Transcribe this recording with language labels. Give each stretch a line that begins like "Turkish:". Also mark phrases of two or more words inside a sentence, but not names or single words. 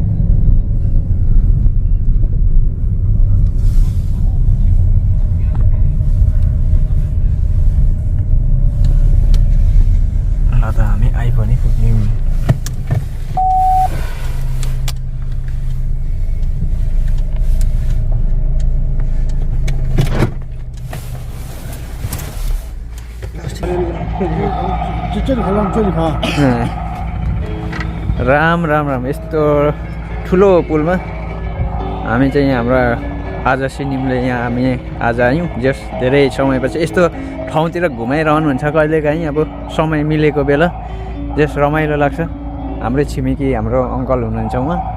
Nepali: ल त हामी आइ पनि पुग्यौँ
Korean: 저리 가려면 저리 가.
Nepali: राम राम राम यस्तो ठुलो पुलमा हामी चाहिँ यहाँ हाम्रो आज सिनिमले यहाँ हामी आज आयौँ जस धेरै समयपछि यस्तो ठाउँतिर घुमाइरहनुहुन्छ कहिलेकाहीँ अब समय मिलेको बेला जस रमाइलो लाग्छ हाम्रै छिमेकी हाम्रो अङ्कल हुनुहुन्छ उहाँ